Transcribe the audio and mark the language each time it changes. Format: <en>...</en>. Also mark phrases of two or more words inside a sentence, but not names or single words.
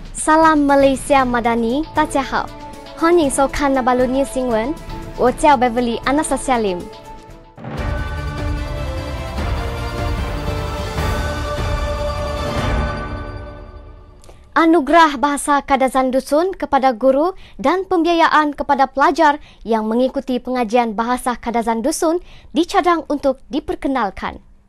<ms>Salam Malaysia Madani,</ms> <zh>大家好，欢迎收看那巴鲁尼新闻，我叫</zh> <ms>Beverly Anastasia Lim。Anugerah Bahasa Kadazan Dusun kepada guru dan pembiayaan kepada pelajar yang mengikuti pengajian Bahasa Kadazan Dusun dicadang untuk diperkenalkan.</ms>